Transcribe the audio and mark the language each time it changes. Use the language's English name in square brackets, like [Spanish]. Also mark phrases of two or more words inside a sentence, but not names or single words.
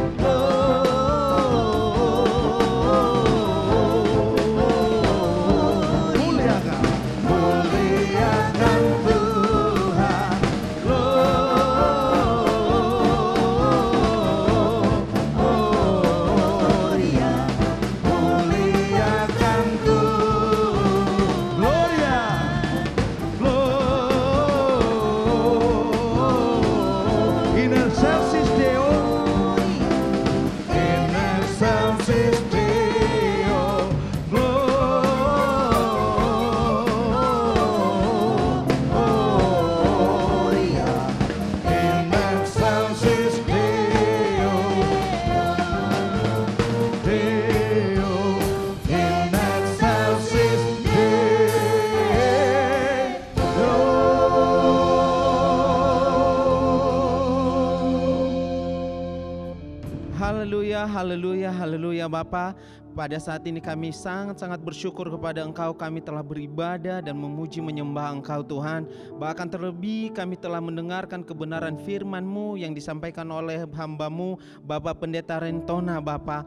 [Indonesian] Muliakan Tuhan. Gloria, muliakan Tuhan. [Latin] Gloria, In excelsis Deo, in excelsis Deo. Gloria, in excelsis Deo. Deo, in excelsis Deo. [Indonesian] Haleluya, haleluya, haleluya Bapa. Pada saat ini kami sangat-sangat bersyukur kepada Engkau. Kami telah beribadah dan memuji menyembah Engkau Tuhan. Bahkan terlebih kami telah mendengarkan kebenaran firman-Mu yang disampaikan oleh hamba-Mu Bapak Pendeta Rentona Bapa.